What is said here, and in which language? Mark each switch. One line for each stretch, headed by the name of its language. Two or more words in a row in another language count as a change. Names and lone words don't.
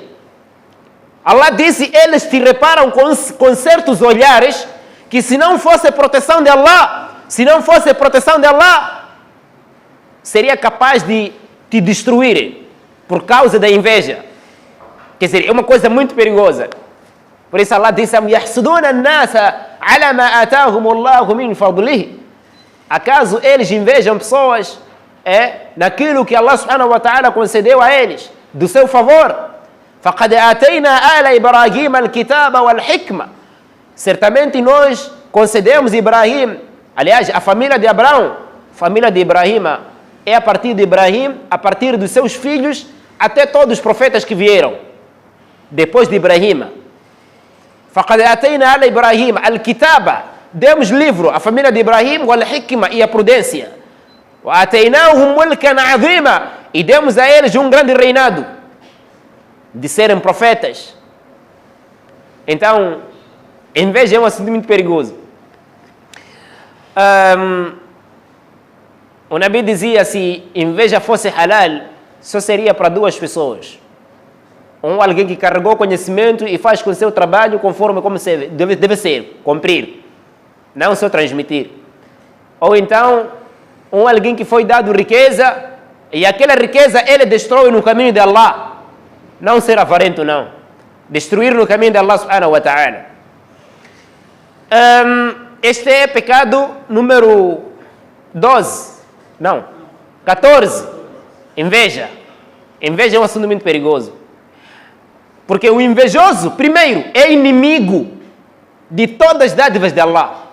Portuguese: Allah disse, eles te reparam com certos olhares que se não fosse proteção de Allah, seria capaz de te destruir por causa da inveja. Quer dizer, é uma coisa muito perigosa. Por isso Allah disse,
Arabic: يَحْسُدُونَ النَّاسَ عَلَى مَا آتَاهُمُ اللَّهُ مِنْ فَضْلِهِ.
Portuguese: Acaso eles invejam pessoas naquilo que
Arabic: الله سبحانه وتعالى
Portuguese: concedeu a eles, do seu favor?
Arabic: فَقَدْ آتَيْنَا آلَ إِبْرَاهِيمَ الْكِتَابَ وَالْحِكْمَةَ.
Portuguese: Certamente nós concedemos Ibrahim, aliás, a família de Abraão, família de Ibrahim, é a partir de Ibrahim, a partir dos seus filhos, até todos os profetas que vieram depois de Ibrahim.
Arabic: فَقَدْ آتَيْنَا آلَ إِبْرَاهِيمَ الْكِتَابَ.
Portuguese: Demos livro à família de Ibrahim, وَالْحِكْمَةَ, e a prudência.
Arabic: وَآتَيْنَاهُمْ مُلْكًا عَظِيمًا.
Portuguese: E demos a eles um grande reinado de serem profetas. Então, inveja é um assunto muito perigoso. O Nabi dizia, se inveja fosse halal, só seria para duas pessoas. Alguém que carregou conhecimento e faz com o seu trabalho conforme como deve ser, cumprir, não só transmitir. Ou então, alguém que foi dado riqueza e aquela riqueza ele destrói no caminho de Allah. Não ser avarento, não. Destruir no caminho de
Arabic: الله سبحانه وتعالى.
Portuguese: Este é pecado número 14. Inveja. Inveja é um assunto muito perigoso. Porque o invejoso, primeiro, é inimigo de todas as dádivas de Allah.